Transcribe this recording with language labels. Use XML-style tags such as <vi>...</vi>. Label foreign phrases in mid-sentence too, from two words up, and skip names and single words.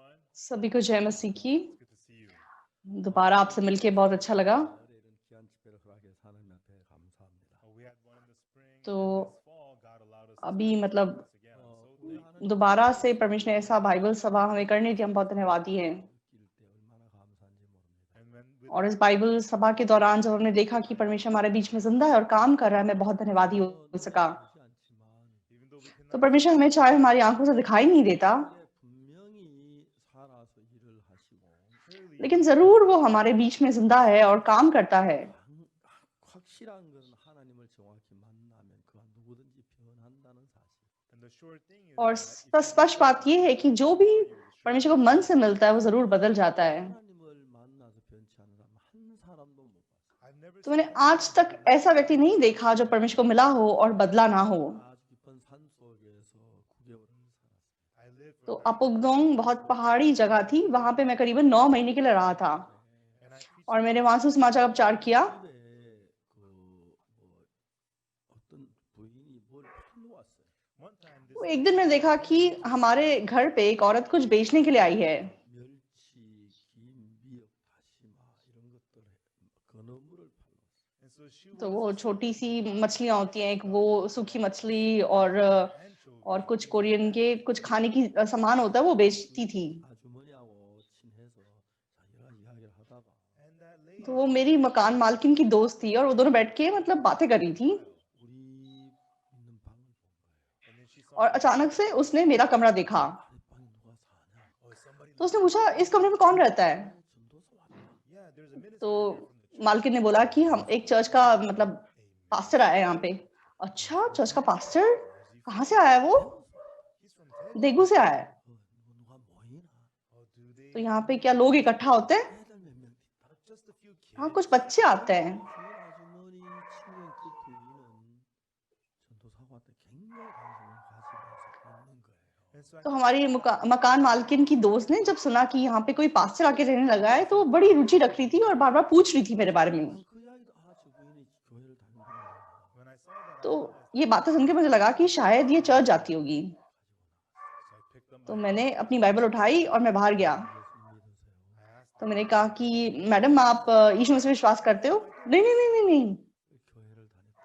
<hi>सभी को जय मसीह की। दोबारा आपसे मिलके बहुत अच्छा लगा।</hi> <ko>가을에 이런 귀한 집회를 허락해서 하나님 앞에 감사합니다.</ko> <en>We had one in the spring</en> <hi>तो</hi> <en>and this fall. God allowed us to</en> <hi>अभी</hi> <en>do</en> <hi>मतलब</hi> <en>this again. I'm so</en> <ko>우리</ko> <en>thankful.</en> <ko>하나님</ko> <hi>दोबारा से परमेश्वर ने ऐसा बाइबल सभा हमें करनी थी, हम बहुत धन्यवादी हैं।</hi> <ko>느낄 때 얼마나 감사한지 모릅니다.</ko> <en>And when with</en> <hi>और इस बाइबल सभा के दौरान जब हमने देखा कि परमेश्वर हमारे बीच में जिंदा है और काम कर रहा है, मैं बहुत धन्यवादी हो सका।</hi> <ko>보지 않지만</ko> <en>even though we</en> <hi>तो</hi> <en>cannot</en> <hi>परमेश्वर हमें चाहे हमारी आंखों से दिखाई नहीं देता,</hi> <ko>우리에게 분명히 살아서 일을 하시고</ko> <en>clearly</en> <hi>लेकिन जरूर वो हमारे बीच में जिंदा है और काम करता है।</hi> <ko>확실한 것은 하나님을 정확히 만나면 그가 누구든지 변한다는 사실.</ko> <en>and the sure thing is</en> <hi>और</hi> <en>that if</en> <hi>स्पष्ट बात ये है कि जो भी परमेश्वर को मन से मिलता है वो जरूर बदल जाता है।</hi> <ko>하나님을 만나서 변치 않는 사람 한 사람도 못 봤어요.</ko> <en>I've never</en> <hi>तो मैंने</hi> <en>seen</en> <hi>आज तक ऐसा व्यक्ति नहीं देखा जो परमेश्वर को मिला हो और बदला ना हो।</hi> <ko>아주 깊은 산 속에서 9개월을 살았어요.</ko> <en>I lived for</en> <hi>तो</hi> <en>9</en> <hi>अपुगदोंग बहुत पहाड़ी जगह थी, वहां पे मैं करीबन 9 महीने के लिए रहा था</hi> <en>and I preached</en> <hi>और मैंने वहां से समाचार का प्रचार किया।</hi> <ko>집에 뭐 어떤 부인이 뭘 팔러 왔어요.</ko> <en>one time this</en> <hi>तो एक दिन मैंने देखा कि हमारे घर पे एक औरत कुछ बेचने के लिए आई है।</hi> <ko>멸치, 김, 미역, 다시마 이런 것들 건어물을 팔러 왔어요.</ko> <en>and so she</en> <hi>तो</hi> <en>was</en> <hi>वो छोटी सी मछलियां होती हैं, एक वो सूखी मछली और कुछ कोरियन के कुछ खाने की सामान होता है वो बेचती थी।</hi> <ko>아주머니하고 친해서 자기가 이야기를 하다가</ko> <en>and that lady</en> <hi>तो वो मेरी मकान मालकिन की दोस्त थी और वो दोनों बैठ के मतलब बातें कर रही थी</hi> <ko>우리 있는 방을 본 거예요.</ko> <en>and then she saw</en> <hi>और अचानक से उसने मेरा कमरा देखा।</hi> <ko>아랫방에 누가 사냐?</ko> <en>oh somebody</en> <hi>तो उसने पूछा इस कमरे में कौन रहता है।</hi> <ko>전도사 왔다.</ko> <en>yeah there's a minister</en> <hi>तो</hi> <en>here from the church</en> <hi>मालकिन ने बोला कि हम एक चर्च का मतलब पास्टर आया है यहाँ पे। अच्छा, चर्च का पास्टर कहाँ से आया है वो?</hi> <en>he's from Daegu</en> <hi>देगू से आया है।</hi> <ko>누가 모이나?</ko> <en>oh do they</en> <hi>तो यहाँ पे क्या लोग इकट्ठा होते हैं?</hi> <ko>애들 몇 명 있다.</ko> <en>just a few kids</en> <hi>हाँ, कुछ बच्चे आते हैं।</hi> <ko>주인 아주머니 친구인 그 부인은 전도사가 왔다 굉장히 관심을 가지면서 있는 거예요.</ko> <en>and so I</en> <hi>तो हमारी मकान मालकिन की दोस्त ने जब सुना कि यहाँ पे कोई पास्टर आके रहने लगा है तो वो बड़ी रुचि रख रही थी और बार बार पूछ रही थी मेरे बारे में।</hi> <ko>그 이야기도 저 부인이 교회를 다니는구나.</ko> <en>when I saw that I</en> <hi>तो</hi> <en>realized</en> <hi>ये बातें सुन के मुझे लगा कि शायद ये चर्च जाती होगी।</hi> <en>so I picked up</en> <hi>तो</hi> <en>my</en> <hi>मैंने अपनी बाइबल उठाई और मैं बाहर गया।</hi> <ko>예수님 믿으세요?</ko> <en>I asked</en> <hi>तो मैंने कहा कि मैडम आप यीशु मसीह में विश्वास करते हो? नहीं नहीं नहीं नहीं नहीं,</hi> <ko>교회를 다녔던</ko>